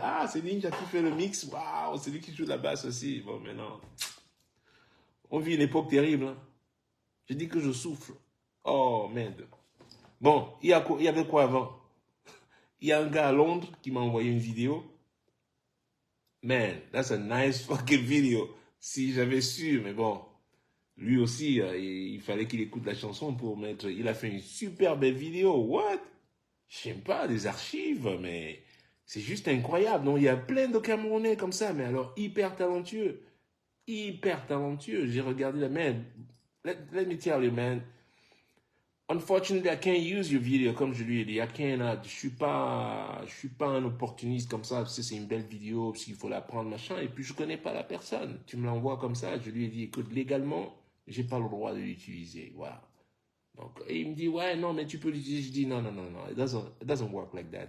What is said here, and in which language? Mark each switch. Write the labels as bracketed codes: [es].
[fr] Ah, c'est Ninja qui fait le mix. Waouh, c'est lui qui joue la basse aussi. Bon, maintenant, on vit une époque terrible. Hein? Je dis que je souffle. Oh, merde. Bon, il y avait quoi avant? Il y a un gars à Londres qui m'a envoyé une vidéo. [en] Man, that's a nice fucking video. [fr] Si j'avais su, mais bon. Lui aussi, il fallait qu'il écoute la chanson pour mettre... Il a fait une super belle vidéo. [en] What? [fr] Je sais pas, des archives, mais... C'est juste incroyable. Non, il y a plein de Camerounais comme ça, mais alors hyper talentueux. Hyper talentueux. J'ai regardé la [en] man. Let me tell you, man. Unfortunately, I can't use your video, [fr] comme je lui ai dit. Je suis pas un opportuniste comme ça, parce que c'est une belle vidéo, parce qu'il faut la prendre, machin, et puis je connais pas la personne. Tu me l'envoies comme ça, je lui ai dit, écoute, légalement, j'ai pas le droit de l'utiliser, voilà. Donc, et il me dit, ouais, non, mais tu peux l'utiliser. Je dis, non, non, non, non, [en] it doesn't work like that.